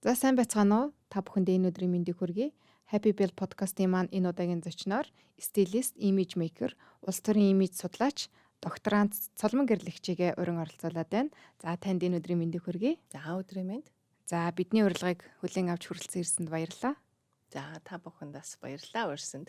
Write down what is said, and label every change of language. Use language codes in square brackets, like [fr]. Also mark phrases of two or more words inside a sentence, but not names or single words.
[mn] сайн байцгаана уу? Та бүхэндээ энэ өдрийн мэндийг хүргэе. Happy Build podcast-ийн маань энэ удаагийн зочноор стилист, имиж мейкер, улс төрийн имиж судлаач, докторант Цолмон Гэрлэгчийгээ урин оролцуулаад байна. За танд энэ өдрийн мэндийг хүргэе. За өдрийн мэнд. За бидний урилгыг хүлээн авч хүрэлцэн ирсэнд баярлалаа. За та бүхэндээ баярлалаа урьсанд.